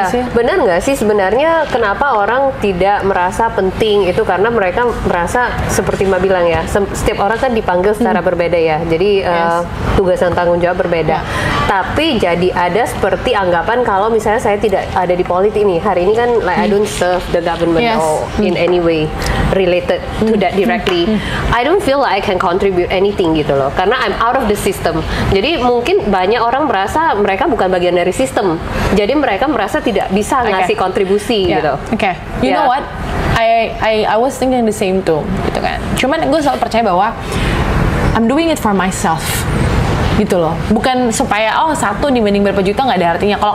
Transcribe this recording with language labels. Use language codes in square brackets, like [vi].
[id] Benar nggak sih sebenarnya kenapa orang tidak merasa penting itu karena mereka merasa seperti Mbak bilang ya, setiap orang kan dipanggil secara berbeda ya. Jadi tugas dan tanggung jawab berbeda. Tapi jadi ada seperti anggapan kalau misalnya saya tidak ada di politik nih. Hari ini kan [en] like I don't serve the government or in any way related to that directly. I don't feel like I can contribute anything [id] gitu loh. [en] Karena I'm out of the system. [id] Jadi mungkin banyak orang merasa mereka bukan bagian dari sistem. Jadi mereka merasa tidak bisa ngasih kontribusi gitu. [en] You know what? I was thinking the same too, [id] gitu kan. Cuman gue selalu percaya bahwa [en] I'm doing it for myself, [id] gitu loh. Bukan supaya satu dibanding berapa juta nggak ada artinya.